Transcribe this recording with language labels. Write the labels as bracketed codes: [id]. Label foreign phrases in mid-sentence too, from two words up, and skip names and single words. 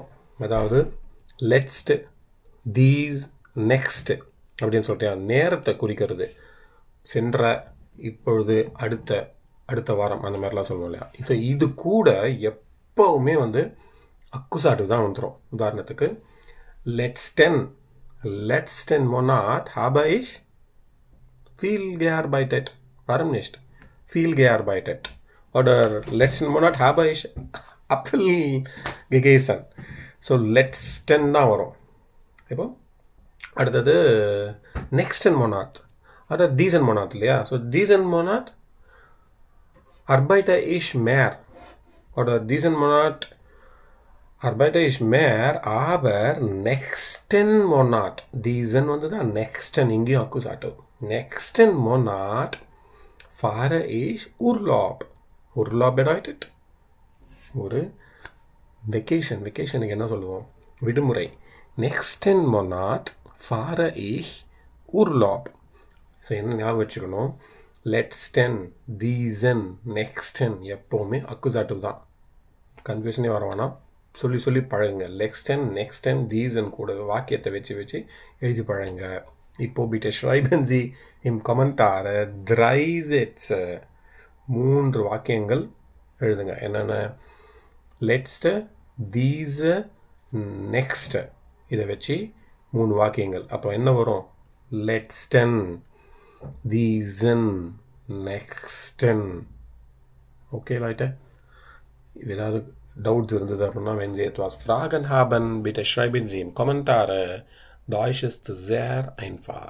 [ta] அதாவது [de] letzt, dies, nächst [ta] அப்படின்னு சொல்லிட்டு நேரத்தை குறிக்கிறது. சென்ற, இப்பொழுது, அடுத்த, அடுத்த வாரம், அந்த மாதிரிலாம் சொல்லுவோம் இல்லையா. ஸோ இது கூட எப்போவுமே அக்குசாட்டிவ் தான் வந்துடும். [de] உதாரணத்துக்கு letzten Monat habe ich viel gearbeitet. Warum nicht? Viel gearbeitet. Oder letzten Monat habe ich Apfel gegessen. So letzten [ta] தான் வரும். இப்போ அடுத்தது [de] next Monat. Oder diesen Monat இல்லையா. So diesen Monat arbeite ich mehr. Oder diesen Monat arbeite ich mehr, aber nächsten Monat, diesen தான் nächsten [ta] இங்கேயும் அக்குசாட்டிவ். [de] Nächsten Monat fahre ich Urlaub. Urlaub bedeutet [ta] ஒரு வெக்கேஷனுக்கு என்ன சொல்லுவோம்? விடுமுறை. [de] Nächsten Monat fahre ich Urlaub. [ta] ஸோ என்ன ஞாபகம் வச்சுக்கணும்? [de] letzten, diesen, nächsten [ta] எப்போவுமே அக்குசாட்டிவ் தான். கன்ஃபியூஷனே வர வேணாம். சொல்லி பழகுங்க. [de] nächsten diesen [ta] கூட வாக்கியத்தை வச்சு எழுதி பழகுங்க. [de] இப்போ bitte schreiben Sie im Kommentare 3 Sätze. [ta] 3 வாக்கியங்கள் எழுதுங்க. என்னென்ன? [de] letzt, dies, nächst. [ta] இதை வச்சு 3 வாக்கியங்கள். அப்போ என்ன வரும்? [de] letzten, diesen, nächsten. [ta] ஓகே Leute? ஏதாவது Doubts இருந்தது அப்படின்னா, [de] wenn Sie etwas Fragen haben, bitte schreiben Sie im Kommentare. Deutsch ist sehr einfach.